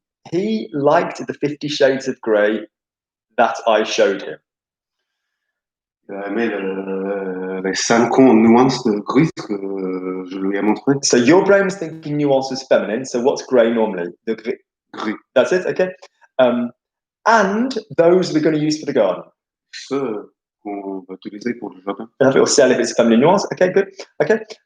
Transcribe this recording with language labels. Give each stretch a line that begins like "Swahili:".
English: He liked the 50 Shades of Grey that I showed him.
French: Il a aimé les 5 nuances de gris que je lui ai montré.
English: So your brain was thinking nuance was feminine. So what's grey normally? The gris.
French: Gris.
English: That's it. Okay. And those we're going to use for the garden.
French: Ceux qu'on va utiliser pour le jardin.
English: It'll sell if it's feminine nuance. Okay, good. Okay.